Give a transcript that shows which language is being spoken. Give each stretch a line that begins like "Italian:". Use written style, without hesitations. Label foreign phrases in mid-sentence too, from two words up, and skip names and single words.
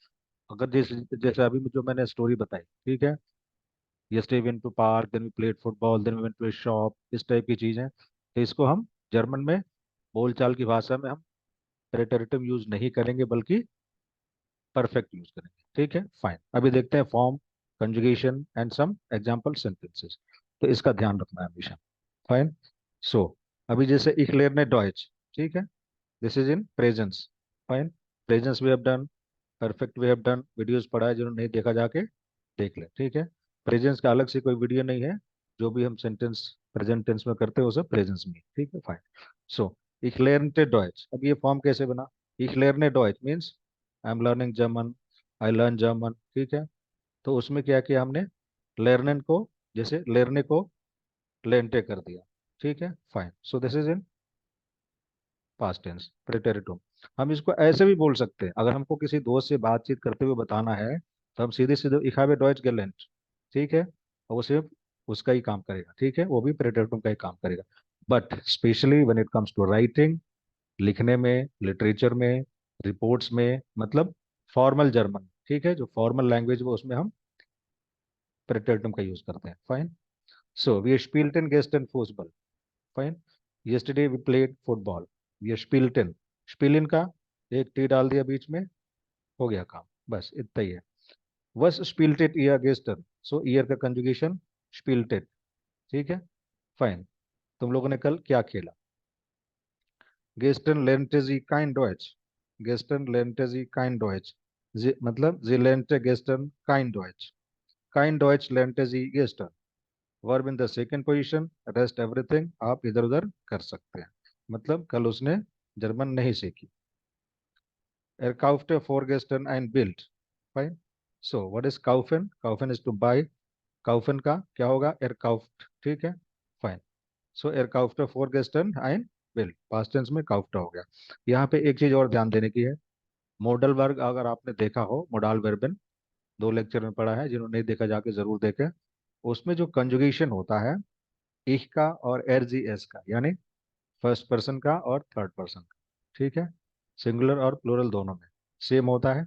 Hindi: अगर जैसे जैसे अभी जो मैंने स्टोरी बताई, ठीक है,
English: yesterday went to park, then we played football, then we went to a shop,
Hindi: इस टाइप की चीजें, तो इसको हम जर्मन में बोलचाल की भाषा में हम प्रेटेरिटिव यूज नहीं करेंगे, बल्कि
English: perfect use
Hindi: करेंगे। ठीक है, फाइन। अभी देखते हैं फॉर्म,
English: conjugation and some example sentences.
Hindi: तो इसका ध्यान रखना है हमेशा। फाइन। सो अभी जैसे
German: ich lerne Deutsch,
Hindi: ठीक है,
English: this is in Präsens. Fine. Präsens we have done, Perfekt we have done.
Hindi: वीडियोस पढ़ा है, जिन्होंने नहीं देखा जाके देख ले। ठीक है। प्रेजेंस का अलग से कोई वीडियो नहीं है। जो भी हम
English: sentence present tense
Hindi: में करते हैं वो सब प्रेजेंस में। ठीक है, फाइन। सो
German: ich lernte Deutsch,
Hindi: अब ये फॉर्म कैसे बना?
German: ich lerne Deutsch
English: means I am learning German, I learn German.
Hindi: ठीक है। तो उसमें क्या किया हमने? लर्नन को, जैसे लेरने को लेंटे कर दिया। ठीक है, फाइन।
English: so this is in past tense, Präteritum.
Hindi: हम इसको ऐसे भी बोल सकते हैं, अगर हमको किसी दोस्त से बातचीत करते हुए बताना है, तो हम सीधे सीधे
German: ich habe Deutsch gelernt।
Hindi: ठीक है, और वो सिर्फ उसका ही काम करेगा। ठीक है, वो भी प्रेटेरिटुम का ही काम करेगा।
English: but specially when it comes to writing,
Hindi: लिखने में, लिटरेचर में, रिपोर्ट्स में, मतलब
English: formal German,
Hindi: ठीक है, जो
English: formal language
Hindi: वो, उसमें हम प्रेटेरिटुम का यूज करते हैं।
English: fine. so we
German: spielten gestern Fußball।
English: फाइन। yesterday we played football।
Hindi: ये spielten, spielen का एक टी डाल दिया बीच में, हो गया काम। बस इतना ही है।
German: was spieltet ihr gestern?
Hindi: सो ईयर का कंजुगेशन spieltet। ठीक है, फाइन। तुम लोगों ने कल क्या खेला?
German: gestern lernte sie kein Deutsch। gestern lernte sie kein Deutsch। मतलब sie lernte gestern kein Deutsch। kein Deutsch lernte sie gestern।
English: verb in the second position, rest everything
Hindi: आप इधर उधर कर सकते हैं। मतलब कल उसने जर्मन नहीं सीखी।
German: er kaufte vorgestern ein Bild।
English: fine. so what is kaufen? kaufen is to buy.
Hindi: kaufen का क्या होगा?
German: er kauft।
Hindi: ठीक है, फाइन।
German: सो er kaufte vorgestern ein Bild,
Hindi: पास्ट टेंस में kaufte हो गया। यहाँ पे एक चीज और ध्यान देने की है। मॉडल वर्ग अगर आपने देखा हो,
German: Modal Verben,
Hindi: दो लेक्चर में पढ़ा है, जिन्होंने नहीं देखा जाके जरूर देखे। उसमें जो कंजुगेशन होता है, ich का और एस का, यानी
English: first person
Hindi: का और
English: third person
Hindi: का, ठीक है, सिंगुलर और प्लूरल दोनों में सेम होता है।